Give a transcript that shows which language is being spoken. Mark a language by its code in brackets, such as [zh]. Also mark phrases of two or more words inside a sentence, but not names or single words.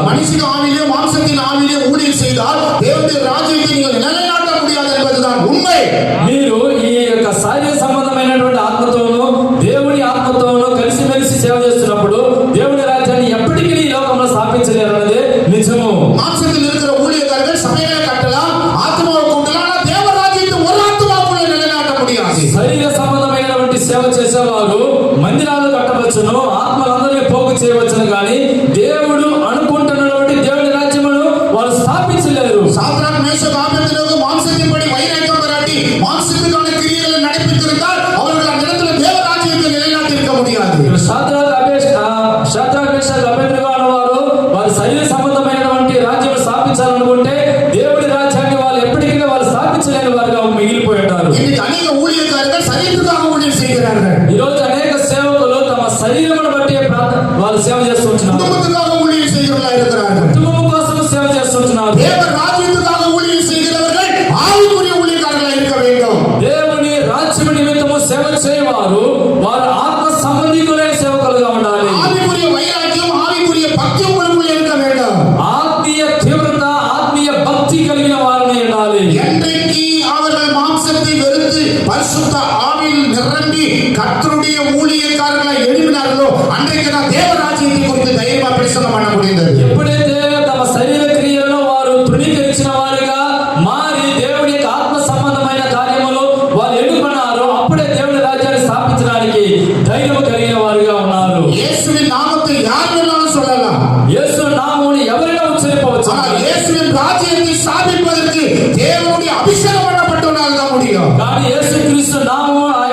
[ta] மனுஷிக ஆவிலே மாம்சத்தின் ஆவிலே ஊழியம் செய்தால் தேவனுடைய ராஜ்யத்தை நீங்கள் நிலைநாட்ட முடியாது என்பதுதான் உண்மை. [te] మీరు ఈ యొక్క శారీర సంబంధమైనటువంటి ఆత్మతోనూ దేవుడి ఆత్మతోనూ కలిసిమెలిసి సేవ చేస్తున్నప్పుడు దేవుడి రాజ్యాన్ని ఎప్పటికీ ఈ లోకంలో స్థాపించలేరు అన్నదే నిజము. [ta] மாம்சத்தில் இருக்கிற ஊழியக்காரர்கள் சபையை கட்டலாம், ஆத்மாவை கொண்டலாம், ஆனால் தேவ ராஜ்யத்தை ஒரு ஆத்மாவுக்குள்ள நிலைநாட்ட முடியாது. [te] శరీర సంబంధమైనటువంటి సేవ చేసేవారు మందిరాలు కట్టవచ్చును, ఆత్మలందరినీ పోగు చేయవచ్చును, కానీ దేవుడు అనుకుంటున్నటువంటి దేవుడి రాజ్యమును వారు స్థాపించలేరు. [ta] சாத்ராக் மேஷக் ஆபேத்நேகோ மாம்சத்தின்படி வைராக்கியம் பாராட்டி மாம்சத்துக்கான கிரியைகளை நடப்பித்திருந்தால் அவர்கள் அந்த இடத்துல தேவ ராஜ்யத்தை நிலைநாட்டி இருக்க முடியாது. [te] షద్రక్ మేషక్ అబేద్నెగో అనేవారు వారి శరీర సంబంధమైనటువంటి రాజ్యం స్థాపించాలనుకుంటే దేవుడి రాజ్యాన్ని వాళ్ళు ఎప్పటికీ వాళ్ళు స్థాపించలేని వారుగా మిగిలిపోయి ఉంటారు. [ta] இன்னைக்கு அநேக ஊழியக்காரர்கள் சரீரத்துக்காக ஊழியம் செய்கிறார்கள். [te] ఈ రోజు అనేక సేవకులు తమ శరీరమును బట్టి వాళ్ళు సేవ చేస్తుంటున్నారు. [ta] குடும்பத்துக்காக ஊழியம் செய்கிறவர்களா இருக்கிறார்கள். [te] కుటుంబం కోసం సేవ చేస్తుంటున్నారు. [ta] தேவ ராஜ்யத்துக்காக ஊழியம் செய்கிறவர்கள் ஆவிக்குரிய ஊழியக்காரர்களா இருக்க வேண்டும். [te] దేవుని రాజ్యం నిమిత్తము సేవ చేయవారు వారు ఆత్మ సంబంధికులే సేవకులుగా ఉండాలి. [ta] ஆவிக்குரிய வைராக்கியம், ஆவிக்குரிய பக்தி உங்களுக்குள்ள இருக்க வேண்டும். [te] ఆత్మీయ తీవ్రత, ఆత్మీయ భక్తి కలిగిన వారిని ఉండాలి. [ta] என்றைக்கு அவர்கள் மாம்சத்தை வெறுத்து பரிசுத்த ஆவியில் நிரம்பி கர்த்தருடைய ஊழியக்காரர்களை எழுப்பினார்களோ அன்றைக்கு தான் தேவ ராஜ்யத்தை குறித்து தைரியமா பிரசங்கம் பண்ண முடிந்தது. [te] ఎప్పుడైతే తమ శరీర క్రియలను వారు తృణీకరించిన వారిగా మారి దేవుడి యొక్క ఆత్మ సంబంధమైన కార్యములు వారు ఎన్నుకున్నారో అప్పుడే దేవుడి రాజ్యాన్ని స్థాపించడానికి ధైర్యం కలిగిన వారుగా ఉన్నారు. [ta] இயேசுவின் நாமத்தை யார் வேணாலும் சொல்லலாம், [te] యేసు నామమును ఎవరైనా ఉచ్చరింపవచ్చు, [ta] ஆனால் இயேசுவின் ராஜ்யத்தை ஸ்தாபிப்பதற்கு தேவனுடைய அபிஷேகம் பண்ணப்பட்டவனால் தான் முடியும். [te] కానీ యేసుక్రీస్తు నామము